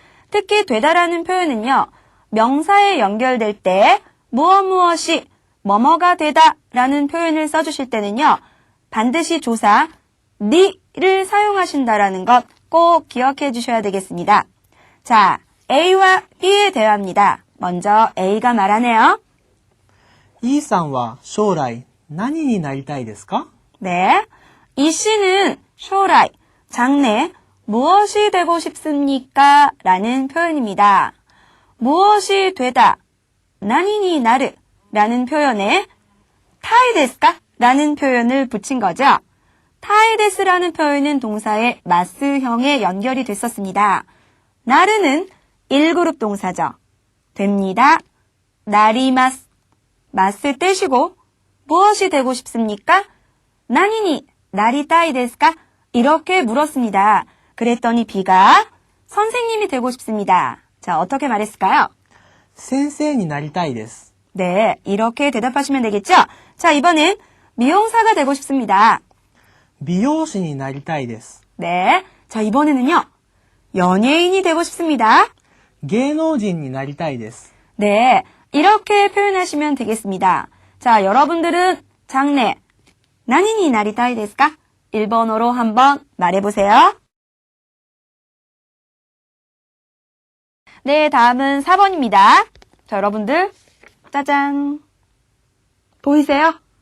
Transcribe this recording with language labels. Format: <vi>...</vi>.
<ko>특히 되다라는 표현은요. 명사에 연결될 때 무엇이 뭐뭐가 되다라는 표현을 써주실 때는요. 반드시 조사 니를 사용하신다라는 것 꼭 기억해 주셔야 되겠습니다. 자, A와 B의 대화입니다. 먼저 A가 말하네요.</ko> <ja>イーさんは将来何になりたいですか?</ja> <ko>네, 이 씨는 쇼라이, 장래 무엇이 되고 싶습니까? 라는 표현입니다. 무엇이 되다, 나니니 나르 라는 표현에 타이데스까? 라는 표현을 붙인 거죠. 타이데스라는 표현은 동사의 마스형에 연결이 됐었습니다. 나르는 1그룹 동사죠. 됩니다. 나리마스. 마스 떼시고 무엇이 되고 싶습니까?</ko> <ja>나니니 나리타이 데스까?</ja> <ko>이렇게 물었습니다. 그랬더니 B가 선생님이 되고 싶습니다. 자, 어떻게 말했을까요?</ko> <ja>先生になりたいです。</ja> <ko>네, 이렇게 대답하시면 되겠죠? 자, 이번엔 미용사가 되고 싶습니다.</ko> <ja>美容師になりたいです。</ja> <ko>네, 자, 이번에는요. 연예인이 되고 싶습니다.</ko> <ja>芸能人になりたいです。</ja> <ko>네, 이렇게 표현하시면 되겠습니다. 자, 여러분들은 장래</ko> <ja>나니니 나리타이 데스까?</ja> <ko>일본어로 한번 말해보세요. 네, 다음은 4번입니다. 자, 여러분들 짜잔 보이세요?</ko>